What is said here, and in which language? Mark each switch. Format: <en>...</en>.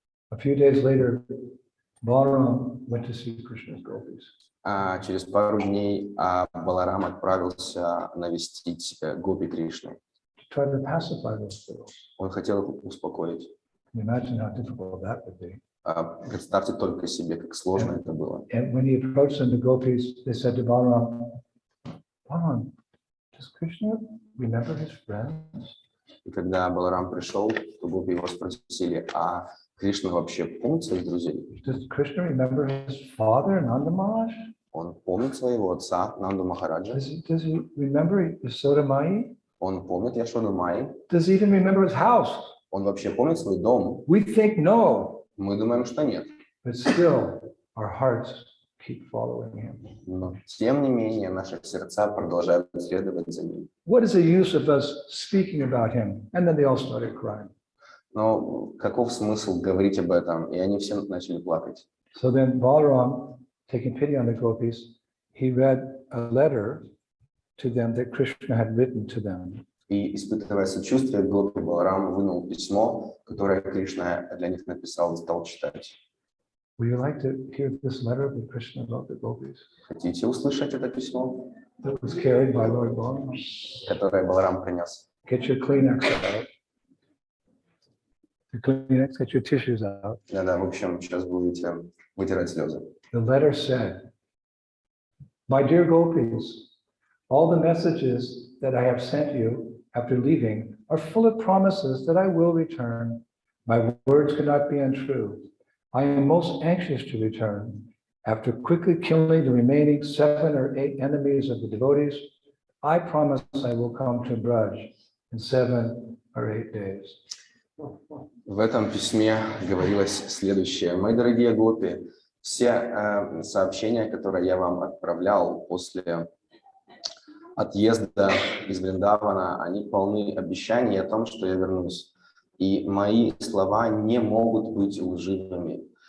<en>A few days later, Balaram went to see Krishna's gopis.</en> <ru>Через пару дней Баларам отправился навестить гопи Кришны.</ru> <en>To try to pacify those girls.</en> <ru>Он хотел их успокоить.</ru> <en>Can you imagine how difficult that would be?</en> <ru>Представьте только себе, как сложно это было.</ru> <en>And when he approached them, the gopis, they said to Balaram, Balaram, does Krishna remember his friends?</en> <ru>И когда Баларам пришел, то гопи его спросили, а Кришна вообще помнит своих друзей?</ru> <en>Does Krishna remember his father, Nanda Maharaj?</en> <ru>Он помнит своего отца, Нанду Махараджа?</ru> <en>Does he remember Yasoda Mai?</en> <ru>Он помнит Яшоду Майи?</ru> <en>Does he even remember his house?</en> <ru>Он вообще помнит свой дом?</ru> <en>We think no,</en> <ru>Мы думаем, что нет.</ru> <en>but still our hearts keep following him.</en> <ru>Но тем не менее наши сердца продолжают следовать за ним.</ru> <en>What is the use of us speaking about him? And then they all started crying.</en> <ru>Но каков смысл говорить об этом? И они все начали плакать.</ru> <en>So then Balaram, taking pity on the gopis, he read a letter to them that Krishna had written to them.</en> <ru>И, испытывая сочувствие, гопи Баларам вынул письмо, которое Кришна для них написал и стал читать.</ru> <en>Would you like to hear this letter that Krishna wrote the gopis?</en> <ru>Хотите услышать это письмо,</ru> <en>That was carried by Lord Balaram.</en> <ru>которое Баларам принес?</ru> <en>Get your Kleenex out. Your Kleenex, get your tissues out.</en> <ru>Да, в общем, сейчас будете вытирать слезы.</ru> <en>The letter said, my dear gopis, all the messages that I have sent you after leaving are full of promises that I will return. My words cannot be untrue. I am most anxious to return. After quickly killing the remaining 7 or 8 enemies of the devotees, I promise I will come to Braj in 7 or 8 days.</en> <ru>В этом письме говорилось следующее. Мои дорогие гопи, все сообщения, которые я вам отправлял после отъезда из Вриндавана, они полны обещаний о том, что я вернусь. И мои слова не могут быть лживыми.</ru>